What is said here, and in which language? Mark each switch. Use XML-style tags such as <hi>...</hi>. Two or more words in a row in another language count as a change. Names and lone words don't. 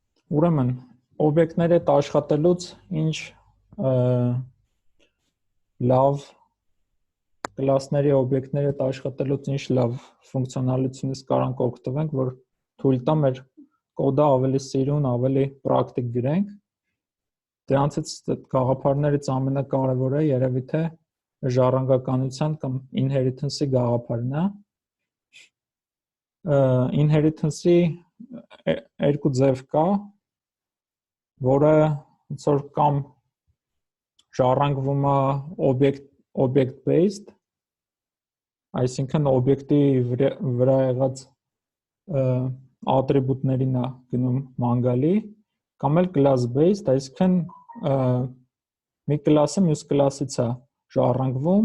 <hy>Ուրեմն օբյեկտների հետ աշխատելուց ինչ լավ կլասների օբյեկտների հետ աշխատելուց ինչ լավ ֆունկցիոնալությունից կարանք օգտվենք, որ թույլ տա մեր կոդը ավելի սիրուն, ավելի պրակտիկ գրենք։ Դրանցից գաղափարներից ամենակարևորը երևի թե ժառանգականության կամ inheritance-ի գաղափարն է։ Inheritance-ի երկու ձև կա, որը ոնց որ կամ ժառանգվում է</hy> <en>object based,</en> <hy>այսինքն օբյեկտի վրա եղած ատրիբուտներին է գնում ման-գալի, կամ էլ</hy> <en>class based,</en> <hy>այսինքն մի կլասը մյուս կլասից է ժառանգվում։</hy>